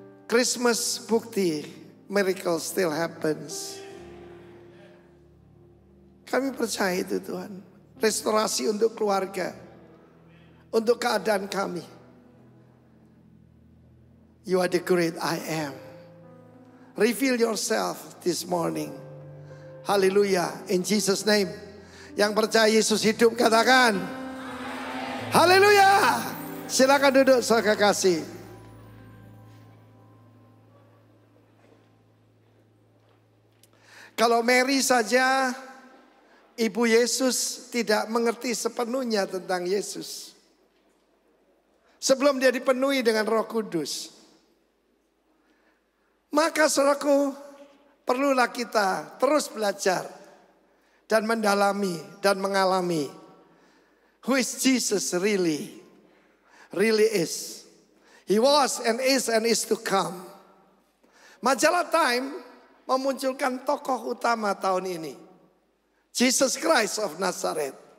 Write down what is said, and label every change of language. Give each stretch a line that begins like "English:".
English: Christmas bukti, miracle still happens.
Indonesian: Kami percaya itu Tuhan. Restorasi untuk keluarga, untuk keadaan kami.
English: You are the great I am. Reveal yourself this morning.
Indonesian: Hallelujah.
English: In Jesus' name.
Indonesian: Yang percaya Yesus hidup katakan. Hallelujah. Silakan duduk saudara kasih. Kalau Mary saja, Ibu Yesus tidak mengerti sepenuhnya tentang Yesus. Sebelum dia dipenuhi dengan Roh Kudus. Maka saudaraku, perlulah kita terus belajar dan mendalami dan mengalami
English: who is Jesus really is. He was and is to come.
Indonesian: Majalah Time memunculkan tokoh utama tahun ini.
English: Jesus Christ of Nazareth.